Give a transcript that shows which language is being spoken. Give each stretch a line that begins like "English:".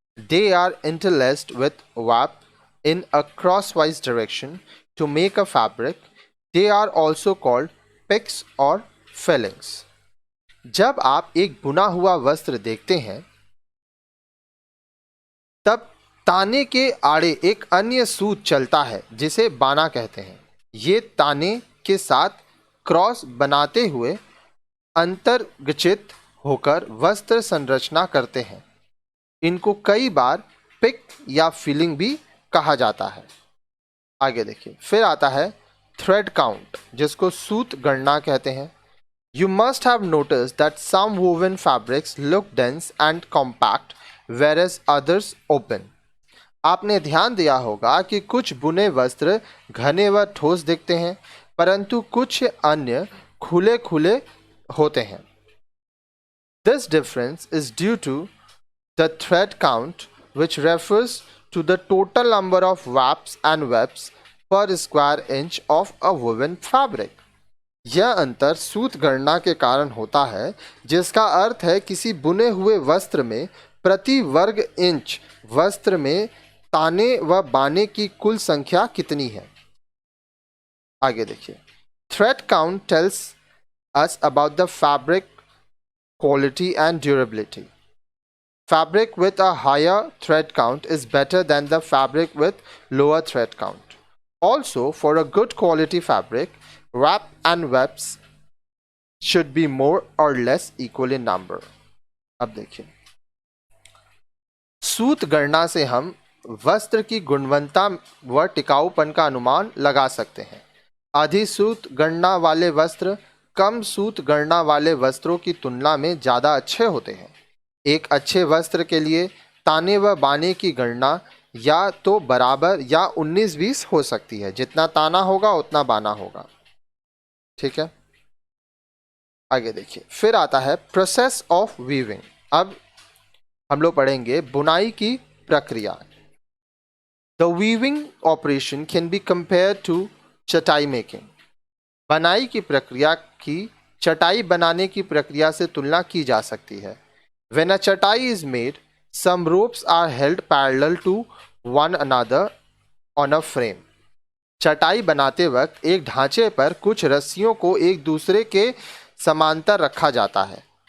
English: They are interlaced with wrap in a crosswise direction to make a fabric. They are also called picks or fillings.
Hindi: जब आप एक बुना हुआ वस्त्र देखते हैं, तब ताने के आड़े एक अन्य सूत चलता है जिसे बाना कहते हैं। ये ताने के साथ क्रॉस बनाते हुए अंतर्गचित होकर वस्त्र संरचना करते हैं। इनको कई बार पिक या फिलिंग भी कहा जाता है। आगे देखिए, फिर आता है थ्रेड काउंट, जिसको सूत गणना कहते हैं।
English: You must have noticed that some woven fabrics look dense and compact, whereas others open.
Hindi: आपने ध्यान दिया होगा कि कुछ बुने वस्त्र घने व ठोस दिखते हैं, परंतु कुछ अन्य खुले खुले होते हैं.
English: This difference is due to the thread count, which refers to the total number of wraps and webs per square inch of a woven fabric.
Hindi: यह अंतर सूत गणना के कारण होता है, जिसका अर्थ है किसी बुने हुए वस्त्र में प्रति वर्ग इंच वस्त्र में ताने व बाने की कुल संख्या कितनी है. आगे देखिए.
English: Thread count tells us about the fabric quality and durability. Fabric with a higher thread count is better than the fabric with lower thread count. Also, for a good quality fabric, wrap and webs should be more or less equal in number.
Hindi: अब देखिए. सूत गणना से हम वस्त्र की गुणवत्ता व टिकाऊपन का अनुमान लगा सकते हैं. अधिसूत गणना वाले वस्त्र कम सूत गणना वाले वस्त्रों की तुलना में ज़्यादा अच्छे होते हैं. एक अच्छे वस्त्र के लिए ताने व बाने की गणना या तो बराबर या 19-20 हो सकती है. जितना ताना होगा उतना बाना होगा. ठीक है. आगे देखिए. फिर आता है
English: Process of weaving.
Hindi: अब हम लोग पढ़ेंगे बुनाई की प्रक्रिया.
English: The weaving operation can be compare to chatai making.
Hindi: बनाई की प्रक्रिया की चटाई बनाने की प्रक्रिया से तुलना की जा सकती है.
English: When a chatai is made, some ropes are held parallel to one another on a frame.
Hindi: चटाई बनाते वक्त एक ढांचे पर कुछ रस्सियों को एक दूसरे के समांतर रखा जाता है.